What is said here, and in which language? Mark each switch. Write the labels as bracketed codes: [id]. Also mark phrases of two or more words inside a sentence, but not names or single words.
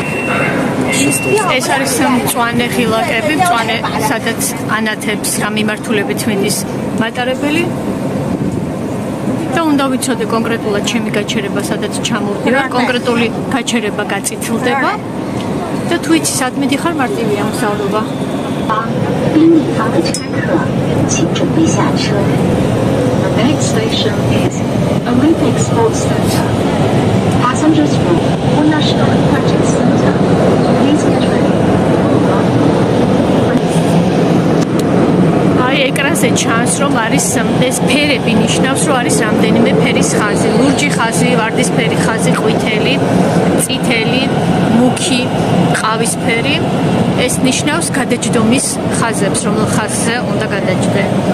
[ka] ეს არის მწვანე ღილაკები, მწვანე, სადაც ანათებს რა მიმართულებით მინდის მატარებელი. და უნდა ვიცოდე კონკრეტულად ჩემი გაჩერება სადაც ჩამოვდივარ, კონკრეტული გაჩერება გაწითლდება და თუ იცი სად მიდიხარ, მარტივია მგზავრობა. [en] The next station is Olympic Sports Center. Passengers from the National Aquatic Center, please get ready. [ka] ეკრანზე ჩანს, რომ არის ეს ფერები ნიშნავს, რომ არის რამდენიმე ფერის ხაზი, ლურჯი ხაზი, ვარდისფერი ხაზი, ყვითელი, წითელი, მუქი, ყავისფერი. ეს ნიშნავს გადაჯდომის ხაზებს, რომელ ხაზზე უნდა გადაჯდე.